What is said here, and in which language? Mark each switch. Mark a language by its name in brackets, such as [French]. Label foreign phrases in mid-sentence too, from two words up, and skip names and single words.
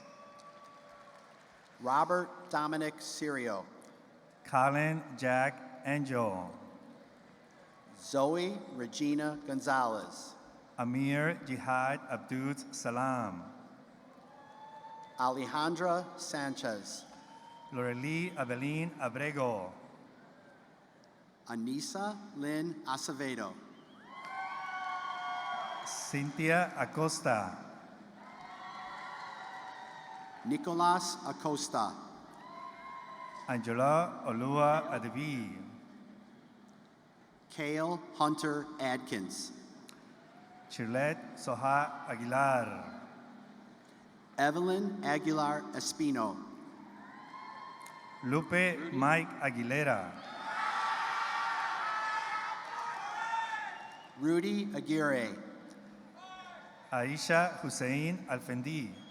[English] Robert Dominic Sirio, Colin Jack Angel, Zoe Regina Gonzalez, Amir Jihad Abdul Salam, Alejandra Sanchez, Lorely Avelin Abrego, Anissa Lynn Acevedo, Cynthia Acosta, Nicolas Acosta, Angela Olua Adevi, Cale Hunter Adkins, Chirlet Soha Aguilar, Evelyn Aguilar Espino, Lupe Mike Aguilera, Rudy Aguirre, Aisha Hussein Alfendi,